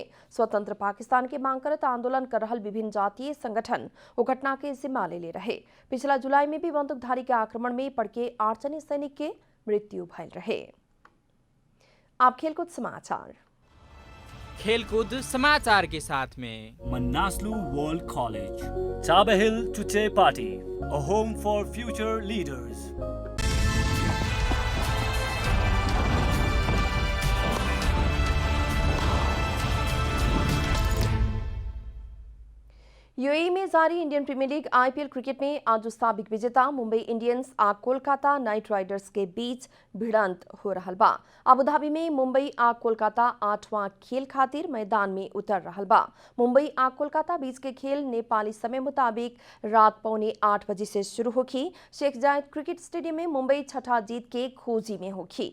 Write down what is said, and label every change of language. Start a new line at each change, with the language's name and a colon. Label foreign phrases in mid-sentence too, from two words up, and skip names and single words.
Bhojpuri: स्वतंत्र पाकिस्तान के मांग करत आंदोलन कर रहल विभिन्न जातीय संगठन वो घटना के जिम्मा ले रहे। पिछला जुलाई में भी बंदूकधारी के आक्रमण में पड़के 8 जने सैनिक के मृत्यु भल रहे। आप खेलकूद समाचार। खेलकूद समाचार के साथ में
English: Manaslu World College, Tabahil Tuche Party, a home for future leaders.
Bhojpuri: यूएई में जारी इंडियन प्रीमियर लीग आईपीएल क्रिकेट में आज साबिक विजेता मुंबई इंडियंस आ कोलकाता नाइट राइडर्स के बीच भिड़ंत हो रहल बा। अबुधाबी में मुंबई आ कोलकाता 8वां खेल खातिर मैदान में उतर रहल बा। मुंबई आ कोलकाता बीच के खेल नेपाली समय मुताबिक रात 7:45 बजे से शुरू होगी। शेख जायद क्रिकेट स्टेडियम में मुंबई छठा जीत के खोजी में होगी।